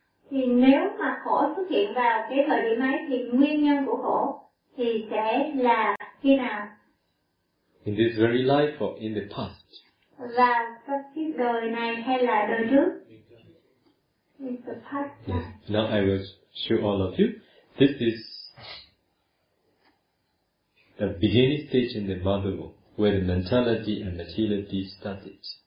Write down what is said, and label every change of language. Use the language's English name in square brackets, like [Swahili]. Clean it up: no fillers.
[Vietnamese] Thì nếu mà khổ xuất hiện vào cái thời điểm ấy thì nguyên nhân của khổ thì sẽ là khi nào? [English] In this very life or in the past? [Vietnamese] Và trong cái đời này hay là đời trước? [English] In the past. Yes. Now I will show all of you. This is the beginning stage in the mother womb, where the mentality and materiality started.